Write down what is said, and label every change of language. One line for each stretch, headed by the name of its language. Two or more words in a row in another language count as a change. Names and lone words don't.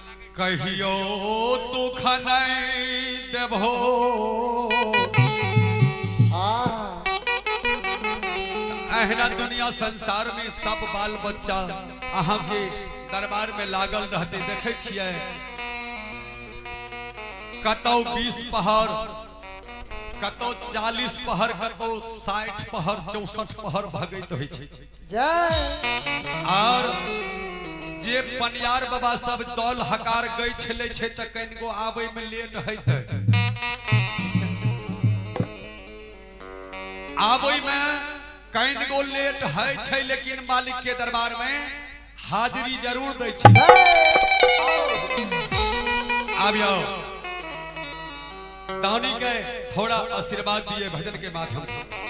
Maithili: कहियो दुख नहीं देबो अहना दुनिया संसार में सब बाल बच्चा अहाँ के दरबार में लागल रहते देखे छियै कतौ 20 पहर कतौ 40 पहर कतौ 60 पहर 64 पहर भगैत होइ छै और जे पनियार बाबा सब दौल हकार गई छले छै त कनिगो आबै में लेट हेतै आबै में कनिगो लेट है छै लेकिन मालिक के दरबार में हाजिरी जरूर दै छै आबियो दानी के थोड़ा आशीर्वाद दिए भजन के माध्यम से